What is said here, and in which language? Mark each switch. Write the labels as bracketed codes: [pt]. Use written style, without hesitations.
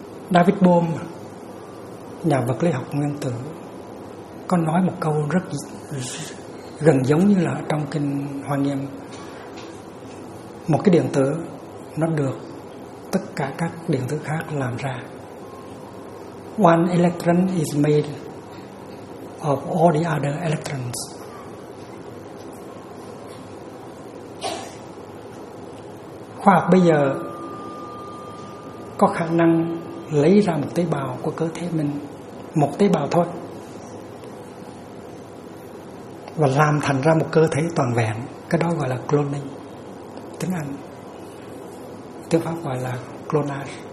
[vi] David Bohm, nhà vật lý học nguyên tử, có nói một câu rất gần giống như là trong kinh Hoa Nghiêm. Một cái điện tử nó được tất cả các điện tử khác làm ra. [en] One electron is made of all the other electrons. [vi] Khoa học bây giờ có khả năng lấy ra một tế bào của cơ thể mình, một tế bào thôi, và làm thành ra một cơ thể toàn vẹn. Cái đó gọi là cloning, tiếng Anh, tiếng Pháp gọi là clonage.